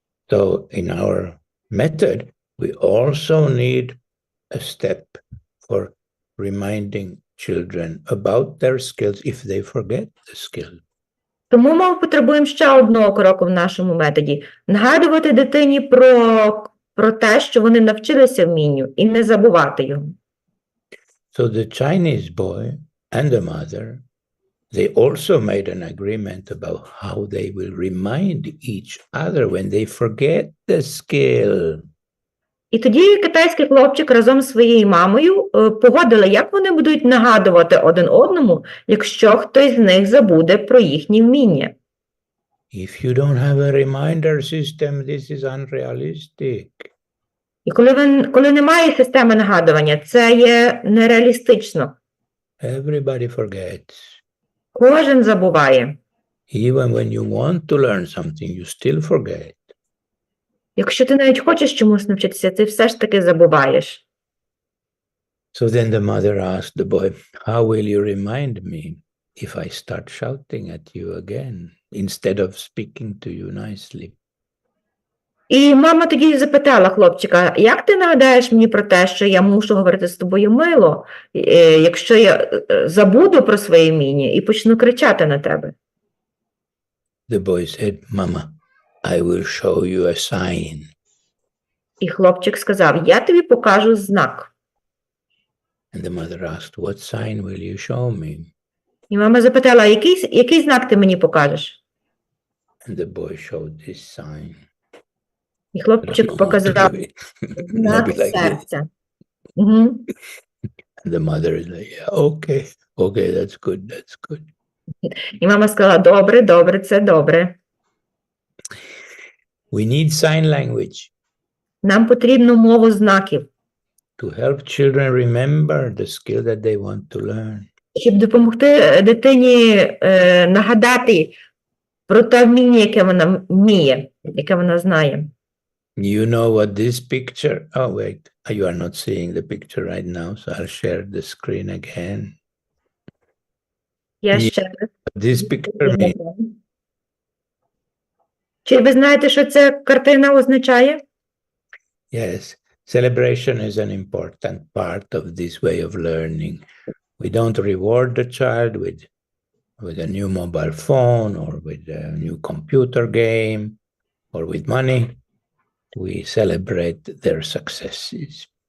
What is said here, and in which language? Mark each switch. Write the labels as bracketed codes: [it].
[en] So in our method, we also need a step for reminding children about their skills if they forget the skill. [uk] Тому ми потребуємо ще одного кроку в нашому методі. Нагадувати дитині про те, що вони навчилися вмінню, і не забувати його. [en] So the Chinese boy and the mother, they also made an agreement about how they will remind each other when they forget the skill. [uk] І тоді китайський хлопчик разом з своєю мамою погодили, як вони будуть нагадувати один одному, якщо хтось з них забуде про їхні вміння. [en] If you don't have a reminder system, this is unrealistic. [uk] І коли немає системи нагадування, це є нереалістично. [en] Everybody forgets. [uk] Кожен забуває. [en] Even when you want to learn something, you still forget. [uk] Якщо ти навіть хочеш чомусь навчитися, ти все ж таки забуваєш. [en] So then the mother asked the boy, how will you remind me if I start shouting at you again instead of speaking to you nicely? [uk] І мама тоді запитала хлопчика, як ти нагадаєш мені про те, що я мушу говорити з тобою мило, якщо я забуду про своє вміння і почну кричати на тебе? [en] The boy said, Mama, I will show you a sign. [uk] І хлопчик сказав, я тобі покажу знак. [en] And the mother asked, what sign will you show me? [uk] І мама запитала, який знак ти мені покажеш? [en] And the boy showed this sign. [uk] І хлопчик показав знак серця. [en] And the mother is like, yeah, okay, that's good. [uk] І мама сказала, добре, це добре. [en] We need sign language. [uk] Нам потрібно мову знаків. [en] To help children remember the skill that they want to learn. [uk] щоб допомогти дитині нагадати про те вміння, яке вона вміє, яке вона знає. [en] You know what this picture, oh wait, you are not seeing the picture right now, so I'll share the screen again. [uk] Я Ні. ще [en] This picture means [uk] Чи ви знаєте, що ця картина означає? [en] yes, celebration is an important part of this way of learning. We don't reward the child with a new mobile phone or with a new computer game or with money. We celebrate their successes.